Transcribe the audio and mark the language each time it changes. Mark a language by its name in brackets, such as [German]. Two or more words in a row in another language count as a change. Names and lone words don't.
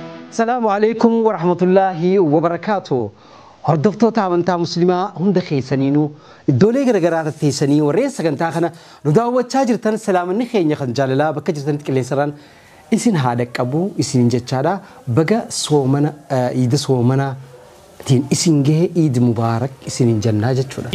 [Arabic] سلام عليكم ورحمة الله وبركاته. [Oromo] Hordoftoota amantaa musliimaa hunda keessaniinuu iddoolee garagaraa tatteessanii warreen sagantaa kana nu daawwachaa jirtan salaamanni keenya kan jaalalaa bakka jirtanitti qilleensarraan isin haa dhaqqabu isiniin jechaadha. Baga soomana, eh, iida soomanaatiin isin gahee [Arabic] عيد مبارك [Oromo] isiniin jennaa jechuudha.